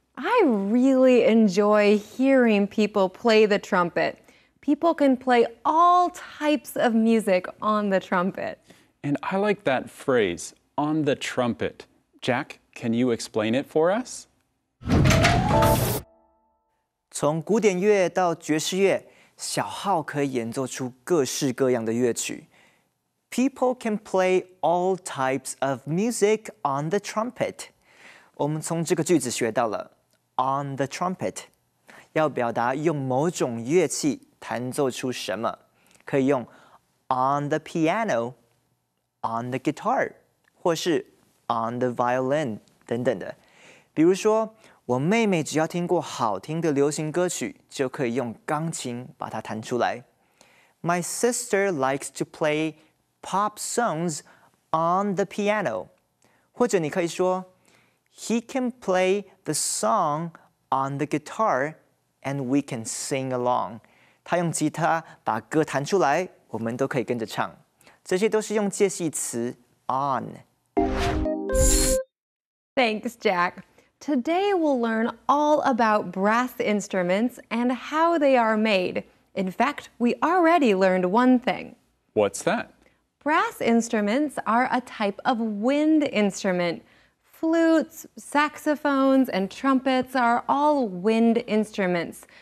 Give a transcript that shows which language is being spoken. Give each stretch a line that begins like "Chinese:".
English: I really enjoy hearing people play the trumpet. People can play all types of music on the trumpet. And I like that phrase, on the trumpet. Jack, can you explain it for us?
Chinese: 从古典乐到爵士乐，小号可以演奏出各式各样的乐曲。
English: People can play all types of music on the trumpet.
Chinese: 我们从这个句子学到了 on the trumpet 要表达用某种乐器弹奏出什么，可以用 on the piano、on the guitar 或是 on the violin 等等的。比如说，我妹妹只要听过好听的流行歌曲，就可以用钢琴把它弹出来。
English: My sister likes to play pop songs on the piano.
Chinese: 或者你可以说
English: He can play the song on the guitar and we can sing along.
Chinese: 他用吉他把歌弹出来，我们都可以跟着唱。这些都是用介系词 on.
English: Thanks, Jack. Today we'll learn all about brass instruments and how they are made. In fact, we already learned one thing. What's that? Brass instruments are a type of wind instrument. Flutes, saxophones, and trumpets are all wind instruments.